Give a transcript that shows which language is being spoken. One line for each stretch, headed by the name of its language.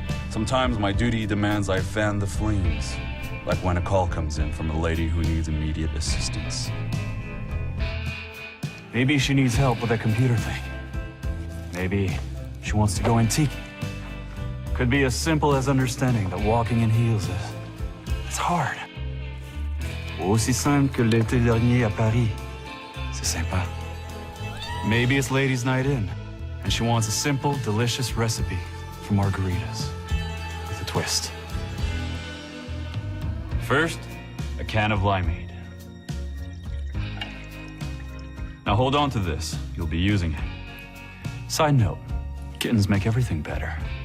English: Sometimes my duty demands I fan the flames, like when a call comes in from a lady who needs immediate assistance. Maybe she needs help with a computer thing. Maybe she wants to go antique. Could be as simple as understanding that walking in heels it's hard.
French: Aussi simple que l'été dernier à Paris. C'est sympa.
English: Maybe it's ladies' night in, and she wants a simple, delicious recipe for margaritas with a twist. First, a can of limeade. Now hold on to this, you'll be using it. Side note, kittens make everything better.